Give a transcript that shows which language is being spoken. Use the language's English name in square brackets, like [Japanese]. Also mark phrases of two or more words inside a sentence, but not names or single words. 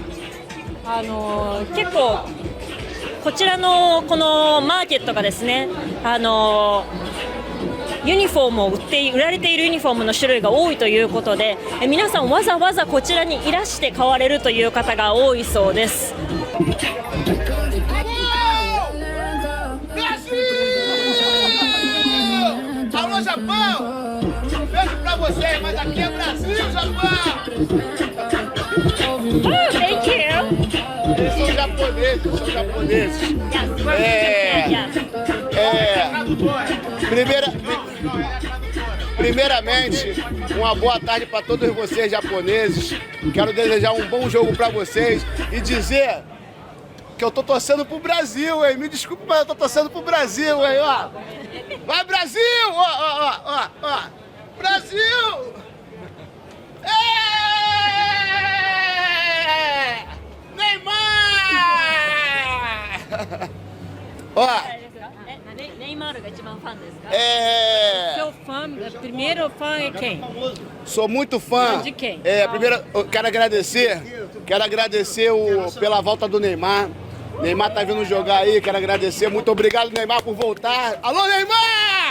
[Japanese] 結構こちらのこのマーケットがですね、ユニフォームを売られているユニフォームの種類が多いということで、皆さんわざわざこちらにいらして買われるという方が多いそうです。 [Portuguese] Alô, Japão! Beijo pra você, mas aqui é Brasil, Japão! [English] Thank you. [Portuguese] Eles são japoneses, Primeiramente, uma boa tarde para todos vocês japoneses. Quero desejar um bom jogo para vocês e dizer que eu tô torcendo pro Brasil, hein? Me desculpe, mas eu tô torcendo pro Brasil, hein? Ó. Vai, Brasil! Ó. Brasil! Neymar! Ó. [Japanese] Neymar が一番ファンですか？ [Portuguese] Seu fã, primeiro fã é quem? Sou muito fã. De quem? Primeiro, eu quero agradecer pela volta do Neymar. Neymar tá vindo jogar aí, quero agradecer. Muito obrigado, Neymar, por voltar. Alô, Neymar!